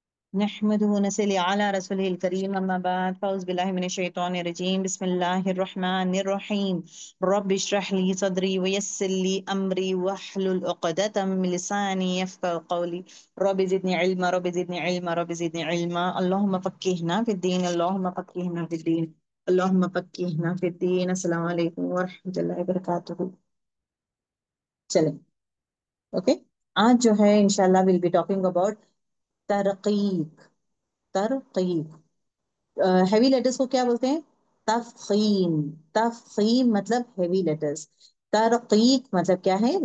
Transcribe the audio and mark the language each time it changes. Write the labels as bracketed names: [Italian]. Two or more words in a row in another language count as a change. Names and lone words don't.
[Arabic] نحمده ونصلي على رسوله الكريم أما بعد فأعوذ بالله من الشيطان الرجيم بسم الله الرحمن الرحيم رب اشرح لي صدري ويسر لي أمري واحلل عقدة من لساني يفقهوا قولي رب زدني علما اللهم فقهنا في الدين اللهم فقهنا في الدين اللهم فقهنا في الدين. السلام عليكم ورحمة الله وبركاته. [Hindi] चलें, ओके। आज जो है इंशाल्लाह [English] will be talking about [Hindi] तरकीक। तरकीक, [English] heavy letters [Hindi] को क्या बोलते हैं? तफखीम। तफखीम मतलब [English] heavy letters. [Hindi] तरकीक मतलब क्या है?